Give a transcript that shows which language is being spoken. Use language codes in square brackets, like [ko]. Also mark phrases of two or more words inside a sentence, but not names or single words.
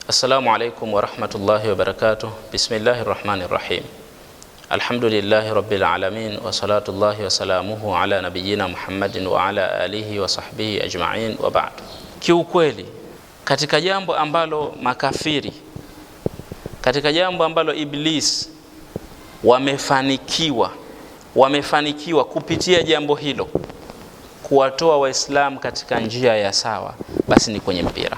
[ar] السلام عليكم ورحمة الله وبركاته. بسم الله الرحمن الرحيم. الحمد لله رب العالمين وصلوات الله وسلامه على نبينا محمد وعلى آله وصحبه أجمعين وبعد. [sw] Kiukweli katika jambo ambalo makafiri, katika jambo ambalo Iblis wamefanikiwa kupitia jambo hilo kuwatoa Waislamu katika njia ya sawa, basi ni kwenye mpira.